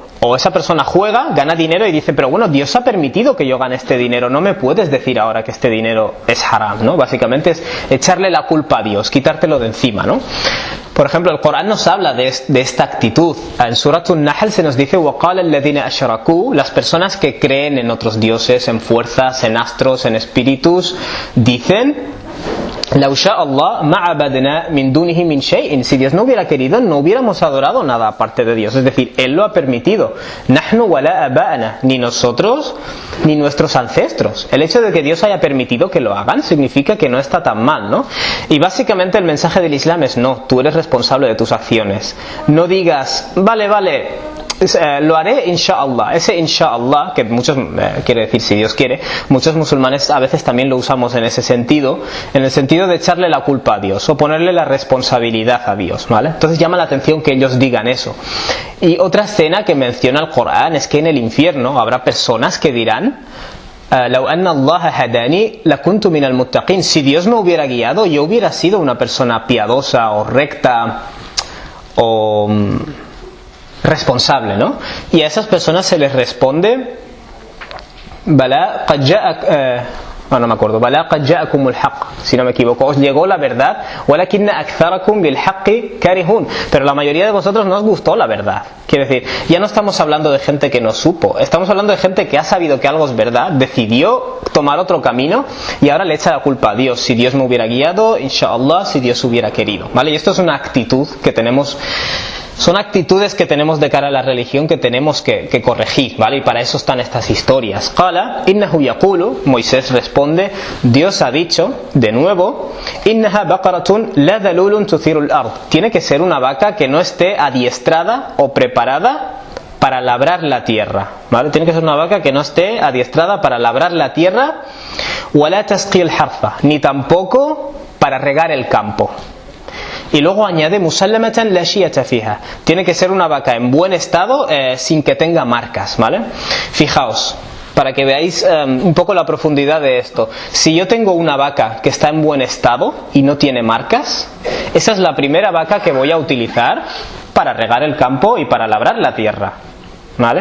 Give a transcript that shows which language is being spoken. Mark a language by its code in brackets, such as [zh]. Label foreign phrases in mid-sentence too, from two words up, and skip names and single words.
[es] O esa persona juega, gana dinero y dice, pero bueno, Dios ha permitido que yo gane este dinero, no me puedes decir ahora que este dinero es haram, ¿no? Básicamente es echarle la culpa a Dios, quitártelo de encima, ¿no? Por ejemplo, el Corán nos habla de esta actitud. En Surat An-Nahl se nos dice, [ar] وَقَالَ الَّذِينَ أَشْرَكُوا, [es] las personas que creen en otros dioses, en fuerzas, en astros, en espíritus, dicen, [ar] لو شاء الله ما عبدنا من دونه من شيء. [es] Si Dios no hubiera querido, no hubiéramos adorado nada aparte de Dios. Es decir, Él lo ha permitido. [ar] نحن ولا آباءنا, [es] ni nosotros ni nuestros ancestros. El hecho de que Dios haya permitido que lo hagan significa que no está tan mal, ¿no? Y básicamente el mensaje del Islam es no, tú eres responsable de tus acciones. No digas, vale, lo haré insha'Allah. Ese insha'Allah, que muchos quiere decir si Dios quiere, muchos musulmanes a veces también lo usamos en ese sentido, en el sentido de echarle la culpa a Dios o ponerle la responsabilidad a Dios, ¿vale? Entonces llama la atención que ellos digan eso. Y otra escena que menciona el Corán es que en el infierno habrá personas que dirán, لو أن الله هداني لكنت من المتقين. Si Dios me hubiera guiado, yo hubiera sido una persona piadosa o recta o responsable, ¿no? Y a esas personas se les responde, Bala, no me acuerdo, [ar] بلى قد جاءكم الحق, [es] si no me equivoco, os llegó la verdad, [ar] ولكن أكثركم بالحق كارهون, [es] pero la mayoría de vosotros no os gustó la verdad. Quiere decir, ya no estamos hablando de gente que no supo, estamos hablando de gente que ha sabido que algo es verdad, decidió tomar otro camino y ahora le echa la culpa a Dios. Si Dios me hubiera guiado, inshallah, si Dios hubiera querido, ¿vale? Y esto es una actitud que tenemos. Son actitudes que tenemos de cara a la religión que tenemos que corregir, ¿vale? Y para eso están estas historias. [ar] قال إنه يقول, [es] Moisés responde, Dios ha dicho, de nuevo, [ar] إنها بقرة لا ذلول تثير الأرض. [es] Tiene que ser una vaca que no esté adiestrada o preparada para labrar la tierra, ¿vale? Tiene que ser una vaca que no esté adiestrada para labrar la tierra, [ar] ولا تسقي الحرث, [es] ni tampoco para regar el campo. Y luego añade [ar] مسلمة لا شية فيها. [es] Tiene que ser una vaca en buen estado, sin que tenga marcas, ¿vale? Fijaos, para que veáis un poco la profundidad de esto. Si yo tengo una vaca que está en buen estado y no tiene marcas, esa es la primera vaca que voy a utilizar para regar el campo y para labrar la tierra, ¿vale?